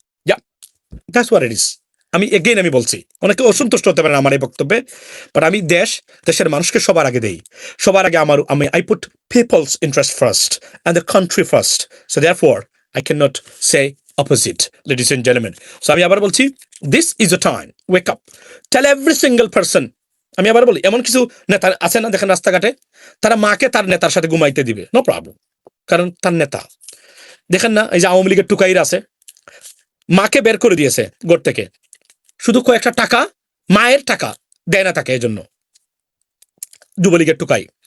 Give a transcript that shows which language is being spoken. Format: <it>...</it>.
<en>Yeah, that's what it is.</en> <bn>আমি বলছি, অনেকে অসন্তুষ্ট হতে পারেন আমার এই বক্তব্যে, বাট আমি দেশের মানুষকে সবার আগে</bn> <en>দেই, সবার আগে I put people's interest first and the country first, so therefore I cannot say opposite, ladies and gentlemen. So</en> <bn>আমি আবার বলছি,</bn> <en>this is a time, wake up, tell every single person.</en> <bn>আমি আবার বলি, এমন কিছু নেতা আছে না, দেখেন রাস্তাঘাটে, তারা মাকে তার নেতার সাথে ঘুমাইতে দিবে, নো প্রবলেম, কারণ তার নেতা। দেখেন না, এই যে আওয়ামী লীগের টুকাইরা আছে, মাকে বের করে দিয়েছে ঘর থেকে, শুধু কয়েকটা টাকা, মায়ের টাকা দেয় না তাকে, এই জন্য যুবলীগের টুকাই।</bn>